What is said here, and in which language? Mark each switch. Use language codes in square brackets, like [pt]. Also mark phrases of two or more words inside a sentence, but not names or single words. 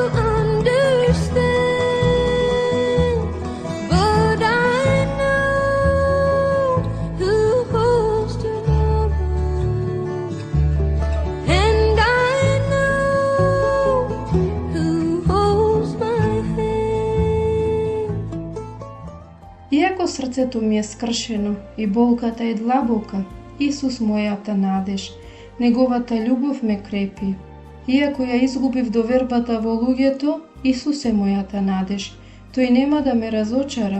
[en] understand, but I know who holds tomorrow, and I know who holds my hand. [mk] Иако срцето ми е скршено и болката е длабока, Исус мојата надеж, Неговата љубов ме крепи. Иако ја изгубив довербата во луѓето, Исус е мојата надеж, тој нема да ме разочара.